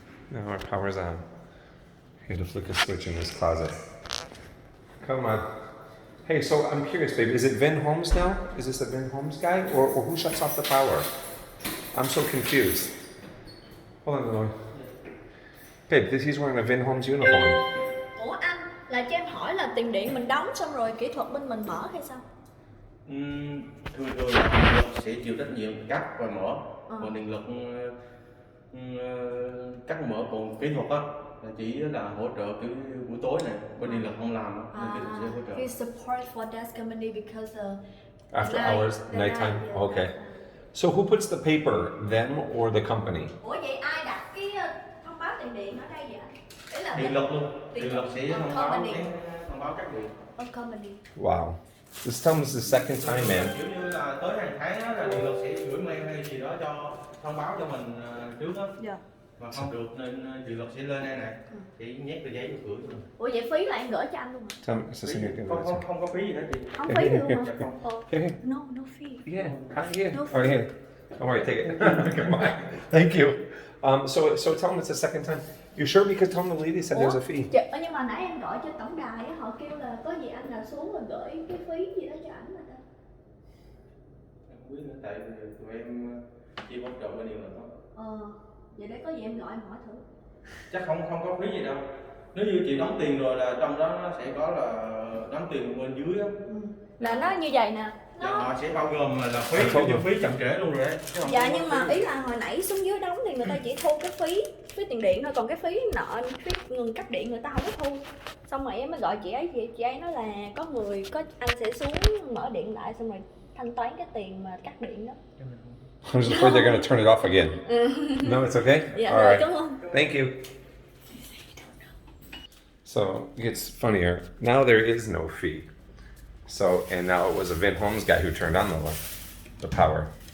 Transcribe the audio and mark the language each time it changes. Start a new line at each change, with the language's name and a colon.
English: Now our power's on. I had to flick a switch in this closet. Come on. Hey, so I'm curious, babe. Is it VinHomes now? Is this a VinHomes guy, or who shuts off the power? I'm so confused. Hold on, Illinois. Babe, he's wearing a VinHomes uniform.
Vietnamese: Ủa anh, là cho em hỏi là tiền điện mình đóng xong rồi kỹ thuật bên mình mở hay sao? Thường thường là điện lực sẽ chịu trách nhiệm cắt và mở, còn điện lực cắt mở, còn kỹ thuật á là chỉ là hỗ trợ cái buổi tối này, bên điện lực không làm á, nên kỹ thuật sẽ hỗ trợ.
English: He support for that company because After night, hours, the nighttime. night, yeah. Okay. So who puts the paper, them or the company?
Vietnamese: Ủa vậy ai đặt cái thông báo tiền điện ở đây vậy? Ý là Điện lực luôn, điện lực sẽ thông báo
English: company.
Vietnamese: thông báo cắt điện.
English: Company. Wow. This comes the second time, man.
Vietnamese: Kiểu như là tới hàng tháng á, là điện lực sẽ gửi mail hay gì đó cho thông báo cho mình trước á. Dạ. Mà không được nên điện lực sẽ lên đây này, thì nhét tờ giấy vô cửa cho mình. Ủa vậy phí là em gửi cho anh luôn hả?
English: Tell me, it's the same
Vietnamese: Không có phí gì hết chị. Không phí luôn hả? Dạ không.
English: Here, here. No fee. Yeah, here. No Oh, here. Don't worry, take it. Come on. Thank you. So tell them it's the second time. You sure? Because tell them the lady said there's a fee.
Vietnamese: Nhưng mà nãy em gọi cho tổng đài á, họ kêu là có gì anh là xuống rồi gửi cái phí gì đó cho ảnh mà ta. Không biết nữa, tại vì tụi em chỉ hỗ trợ bên điện lực thôi. Vậy để có gì em gọi em hỏi thử. Chắc không có phí gì đâu. Nếu như chị đóng tiền rồi là trong đó nó sẽ có là đóng tiền bên dưới á. Là nó như vậy nè. Dạ, họ sẽ bao gồm là phí, như phí chậm trễ luôn rồi đấy. Dạ nhưng mà ý là hồi nãy xuống dưới đóng thì người ta chỉ thu cái phí tiền điện thôi, còn cái phí nợ, phí ngừng cắt điện người ta không có thu. Xong rồi em mới gọi chị ấy, chị ấy nói là có anh sẽ xuống mở điện lại xong rồi thanh toán cái tiền mà cắt điện đó.
English: I'm just afraid they're going to turn it off again. No, it's okay?
Vietnamese: Dạ,
English: All right.
Vietnamese: cảm ơn.
English: Thank you. So it gets funnier. Now there is no fee. So, and now it was a VinHomes guy who turned on the power.